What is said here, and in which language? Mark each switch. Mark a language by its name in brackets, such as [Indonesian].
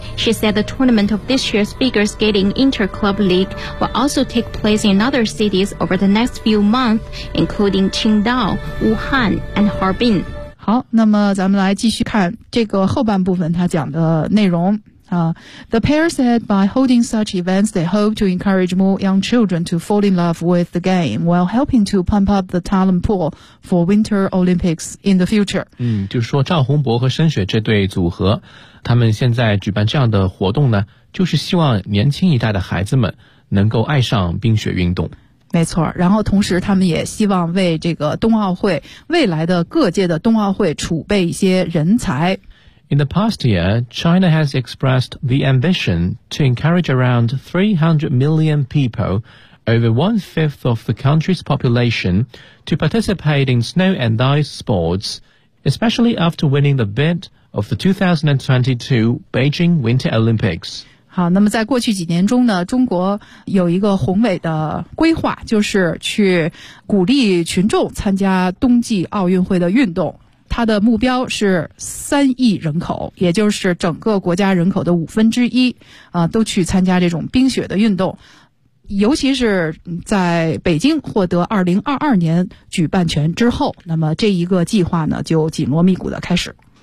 [English] She said the tournament of this year's figure skating inter-club league will also take place in other cities over the next few months, including Qingdao, Wuhan, and Harbin. [Chinese] 好，那么咱们来继续看这个后半部分他讲的内容。 [English] The pair said by holding such events, they hope to encourage more young children to fall in love with the game while helping to pump up the talent pool for Winter Olympics in the future. [Chinese] 就是说赵宏博和申雪这对组合，他们现在举办这样的活动呢，就是希望年轻一代的孩子们能够爱上冰雪运动。没错，然后同时他们也希望为这个冬奥会，未来的各界的冬奥会储备一些人才。 [English] In the past year, China has expressed the ambition to encourage around 300 million people, over one-fifth of the country's population, to participate in snow and ice sports, especially after winning the bid of the 2022 Beijing Winter Olympics. [Chinese] 好，那么在过去几年中呢，中国有一个宏伟的规划，就是去鼓励群众参加冬季奥运会的运动。它的目标是三亿人口，也就是整个国家人口的五分之一啊，都去参加这种冰雪的运动，尤其是在北京获得2022年举办权之后，那么这一个计划呢就紧锣密鼓的开始。